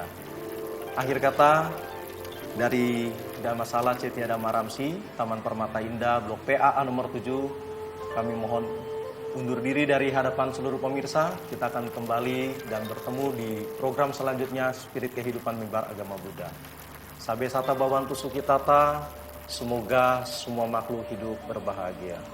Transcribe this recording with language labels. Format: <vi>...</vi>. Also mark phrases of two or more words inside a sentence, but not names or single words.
<id>Akhir kata, dari Dhammasala Cetya Dhamma Ramsi, Taman Permata Indah, Blok PAA nomor 7, kami mohon undur diri dari hadapan seluruh pemirsa. Kita akan kembali dan bertemu di program selanjutnya, Spirit Kehidupan Mimbar Agama Buddha.</id> <pi>Sabe sata bawantu sukitata,</pi> <id>semoga semua makhluk hidup berbahagia.</id>